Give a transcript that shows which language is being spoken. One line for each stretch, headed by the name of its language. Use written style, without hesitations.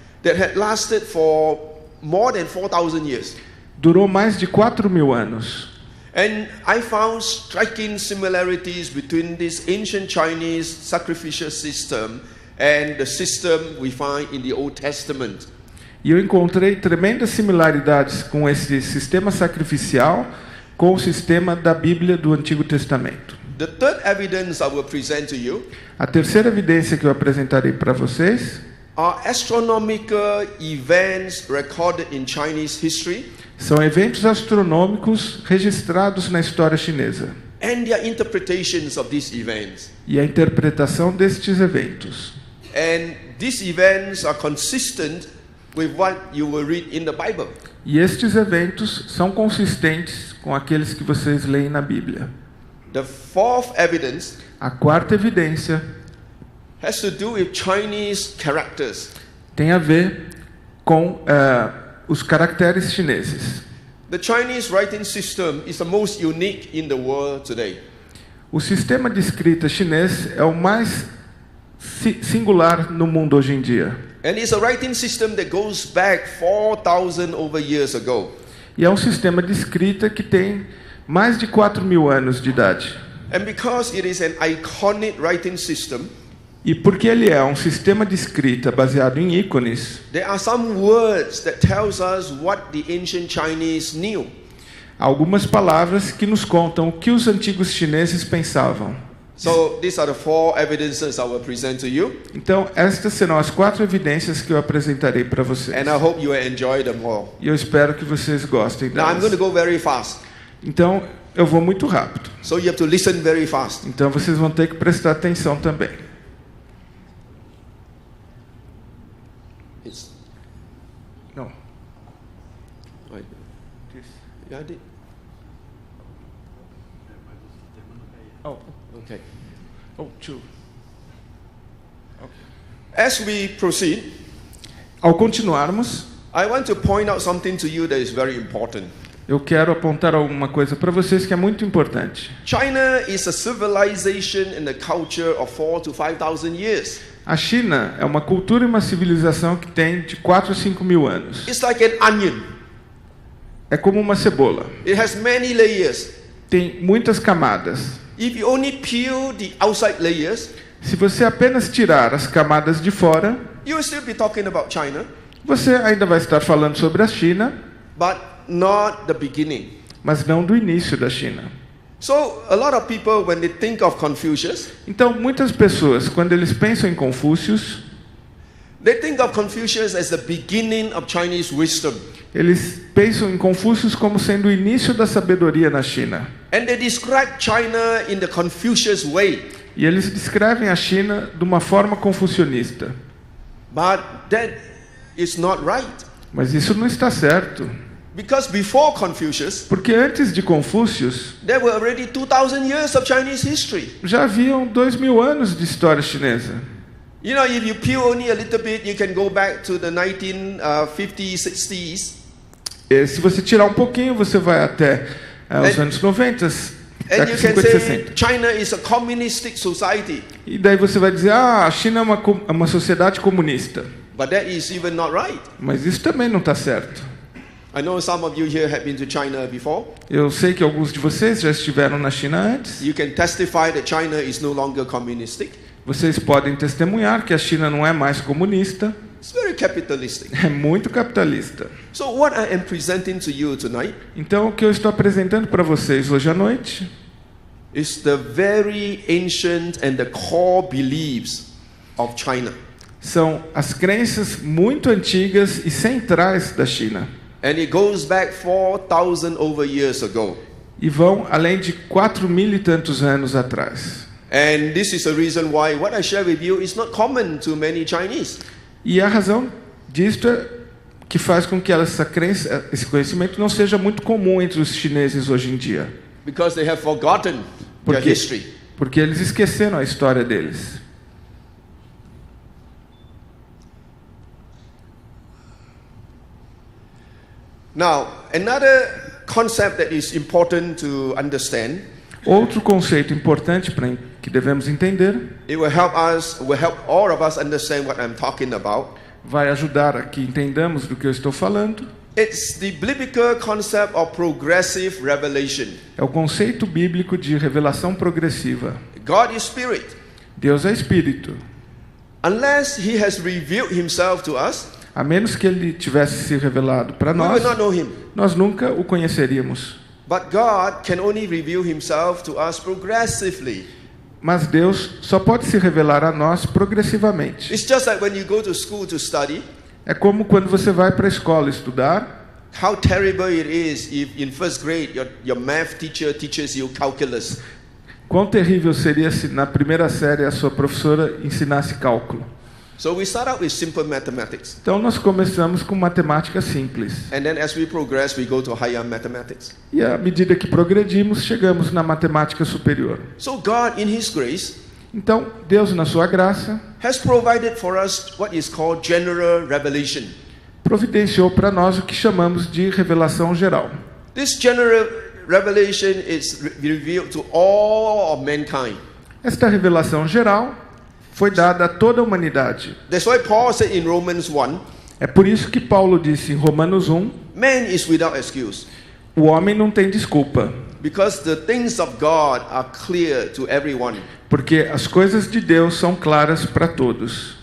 English: that had lasted for more than 4,000 years.
Portuguese: Durou mais de 4.000 anos.
English: And I found striking similarities between this ancient Chinese sacrificial system and the system we find in the Old Testament.
Portuguese: E eu encontrei tremendas similaridades com esse sistema sacrificial com o sistema da Bíblia do Antigo Testamento.
English: The third evidence I will present to you
Portuguese: A terceira evidência que eu apresentarei para vocês
English: are astronomical events recorded in Chinese history
Portuguese: são eventos astronômicos registrados na história chinesa
English: and their interpretations of these events.
Portuguese: e a interpretação destes eventos.
English: And these events are consistent with what you will read in the Bible.
Portuguese: E estes eventos são consistentes com aqueles que vocês leem na Bíblia.
English: The fourth evidence
Portuguese: A quarta evidência
English: has to do with Chinese characters.
Portuguese: tem a ver com os caracteres chineses.
English: The Chinese writing system is the most unique in the world today.
Portuguese: O sistema de escrita chinês é o mais singular no mundo hoje em dia.
English: And it's a writing system that goes back 4,000 over years ago.
Portuguese: E é um sistema de escrita que tem mais de 4.000 anos de idade.
English: And because it is an iconic writing system,
Portuguese: E porque ele é um sistema de escrita baseado em ícones,
English: there are some words that tells us what the ancient Chinese knew.
Portuguese: há algumas palavras que nos contam o que os antigos chineses pensavam.
English: So these are the 4 evidences I will present to you.
Portuguese: Então, estas serão as 4 evidências que eu apresentarei para vocês.
English: And I hope you will enjoy them all.
Portuguese: E eu espero que vocês gostem
English: Now I'm going to
Portuguese: delas.
English: go very fast.
Portuguese: Então, eu vou muito rápido.
English: So you have to listen very fast.
Portuguese: Então, vocês vão ter que prestar atenção também.
English: It's,
Portuguese: Não.
English: right. Yeah, I did. Oh, Okay. two. As we proceed,
Portuguese: Ao continuarmos,
English: I want to point out something to you that is very important.
Portuguese: eu quero apontar alguma coisa para vocês que é muito importante.
English: China is a civilization and a culture of 4,000 to 5,000 years.
Portuguese: A China é uma cultura e uma civilização que tem de 4 a 5 mil anos.
English: It's like an onion.
Portuguese: É como uma cebola.
English: It has many layers.
Portuguese: Tem muitas camadas.
English: If you only peel the outside layers,
Portuguese: Se você apenas tirar as camadas de fora,
English: you will still be talking about China,
Portuguese: você ainda vai estar falando sobre a China,
English: but not the beginning.
Portuguese: mas não do início da China.
English: So a lot of people, when they think of Confucius,
Portuguese: Então, muitas pessoas, quando eles pensam em Confúcio,
English: they think of Confucius as the beginning of Chinese wisdom.
Portuguese: eles pensam em Confúcio como sendo o início da sabedoria na China.
English: And they describe China in the Confucius way.
Portuguese: E eles descrevem a China de uma forma confucionista.
English: But that is not right.
Portuguese: Mas isso não está certo.
English: Because before Confucius,
Portuguese: Porque antes de Confúcio,
English: there were already 2,000 years of Chinese history.
Portuguese: já haviam 2000 anos de história chinesa.
English: You know, if you peel only a little bit, you can go back to the 1950s, 60s.
Portuguese: E se você tirar um pouquinho, você vai até os anos 90,
English: And
Portuguese: década
English: you
Portuguese: de
English: can
Portuguese: 50 e
English: say
Portuguese: 60.
English: China is a communistic society.
Portuguese: E daí você vai dizer, a China é uma sociedade comunista.
English: But that is even not right.
Portuguese: Mas isso também não está certo.
English: I know some of you here have been to China before.
Portuguese: Eu sei que alguns de vocês já estiveram na China antes.
English: You can testify that China is no longer communistic.
Portuguese: Vocês podem testemunhar que a China não é mais comunista,
English: It's very capitalistic.
Portuguese: é muito capitalista.
English: So what I am presenting to you tonight
Portuguese: Então, o que eu estou apresentando para vocês hoje à noite
English: is the very ancient and the core beliefs of China.
Portuguese: são as crenças muito antigas e centrais da China.
English: And it goes back 4,000 over years ago.
Portuguese: E vão além de 4.000 e tantos anos atrás.
English: And this is the reason why what I share with you is not common to many Chinese.
Portuguese: E a razão disto é que faz com que essa crença, esse conhecimento não seja muito comum entre os chineses hoje em dia.
English: Because they have forgotten their history.
Portuguese: Porque eles esqueceram a história deles.
English: Now, another concept that is important to understand,
Portuguese: Outro conceito importante que devemos entender,
English: it will help all of us understand what I'm talking about.
Portuguese: vai ajudar a que entendamos do que eu estou falando.
English: It's the biblical concept of progressive revelation.
Portuguese: É o conceito bíblico de revelação progressiva.
English: God is spirit.
Portuguese: Deus é espírito.
English: Unless he has revealed himself to us,
Portuguese: A menos que ele tivesse se revelado para
English: we
Portuguese: nós,
English: will not know him.
Portuguese: nós nunca o conheceríamos.
English: But God can only reveal himself to us progressively.
Portuguese: Mas Deus só pode se revelar a nós progressivamente.
English: It's just like when you go to school to study,
Portuguese: É como quando você vai para a escola estudar.
English: how terrible it is if in first grade your math teacher teaches you calculus.
Portuguese: Quão terrível seria se na primeira série a sua professora ensinasse cálculo.
English: So we start out with simple mathematics.
Portuguese: Então nós começamos com matemática simples.
English: And then as we progress, we go to higher mathematics.
Portuguese: E à medida que progredimos, chegamos na matemática superior.
English: So God, in his grace,
Portuguese: Então, Deus, na sua graça,
English: has provided for us what is called general revelation.
Portuguese: providenciou para nós o que chamamos de revelação geral.
English: This general revelation is revealed to all of mankind.
Portuguese: Esta revelação geral foi dada a toda a humanidade.
English: That's why Paul said in Romans 1,
Portuguese: É por isso que Paulo disse em Romanos 1,
English: man is without excuse,
Portuguese: o homem não tem desculpa,
English: because the things of God are clear to everyone.
Portuguese: porque as coisas de Deus são claras para todos.